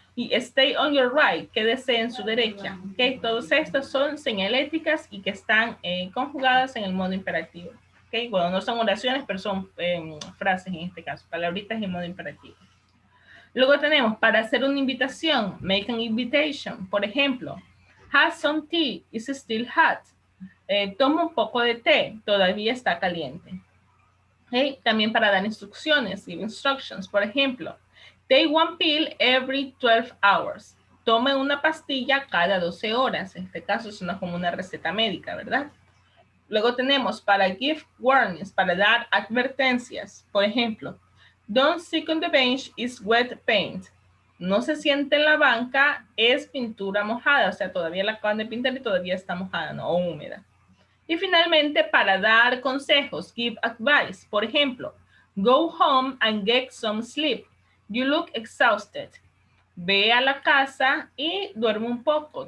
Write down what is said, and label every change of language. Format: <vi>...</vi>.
<es>Y</es> <en>stay on your right,</en> <es>quédese en su derecha, ¿ok? Todos estos son señaléticas y que están conjugadas en el modo imperativo. ¿Okay? Bueno, no son oraciones, pero son frases en este caso, palabritas en modo imperativo. Luego tenemos, para hacer una invitación,</es> <en>make an invitation.</en> <es>Por ejemplo,</es> <en>have some tea, it's still hot.</en> <es>Toma un poco de té, todavía está caliente. Okay? También para dar instrucciones,</es> <en>give instructions.</en> <es>Por ejemplo,</es> <en>take one pill every 12 hours.</en> <es>Tome una pastilla cada 12 horas. En este caso es como una receta médica, ¿verdad? Luego tenemos para</es> <en>give warnings,</en> <es>para dar advertencias. Por ejemplo,</es> <en>don't sit on the bench, is wet paint.</en> <es>No se siente en la banca, es pintura mojada. O sea, todavía la acaban de pintar y todavía está mojada, no, o húmeda. Y finalmente, para dar consejos,</es> <en>give advice.</en> <es>Por ejemplo,</es> <en>go home and get some sleep. You look exhausted.</en> <es>Ve a la casa y duerme un poco.</es>